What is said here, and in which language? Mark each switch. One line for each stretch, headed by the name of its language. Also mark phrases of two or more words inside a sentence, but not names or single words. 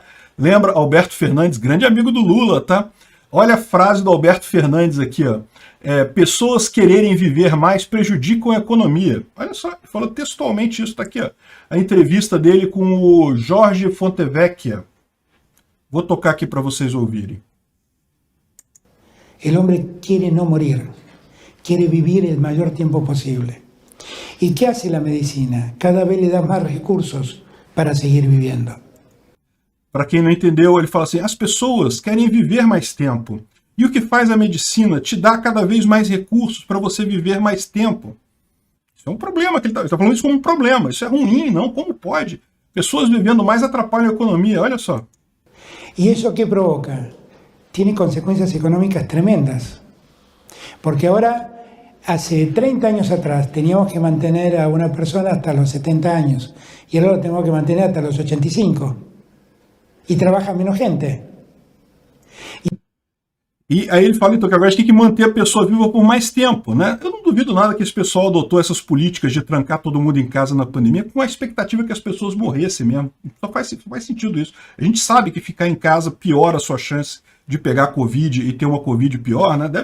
Portuguese: Lembra, Alberto Fernandes, grande amigo do Lula, tá? Olha a frase do Alberto Fernandes aqui, ó. Pessoas quererem viver mais prejudicam a economia. Olha só, ele falou textualmente isso, tá aqui, ó. A entrevista dele com o Jorge Fontevecchia. Vou tocar aqui para vocês ouvirem.
Spanish: El hombre quiere no morir, quiere vivir el mayor tiempo posible. ¿Y qué hace la medicina? Cada vez le da más recursos para seguir viviendo.
Portuguese: Para quem não entendeu, ele fala assim, as pessoas querem viver mais tempo. E o que faz a medicina? Te dá cada vez mais recursos para você viver mais tempo. Isso é um problema, que ele está falando isso como um problema. Isso é ruim, não? Como pode? Pessoas vivendo mais atrapalham a economia, olha só.
Spanish: ¿Y eso qué provoca? Tiene consecuencias económicas tremendas. Porque ahora, hace 30 años atrás, teníamos que mantener a una persona hasta los 70 años. Y ahora lo tenemos que mantener hasta los 85. Y trabaja menos gente.
Portuguese: E aí ele fala então que agora a gente tem que manter a pessoa viva por mais tempo, né? Eu não duvido nada que esse pessoal adotou essas políticas de trancar todo mundo em casa na pandemia com a expectativa que as pessoas morressem mesmo. Só faz sentido isso. A gente sabe que ficar em casa piora a sua chance de pegar Covid e ter uma Covid pior, né?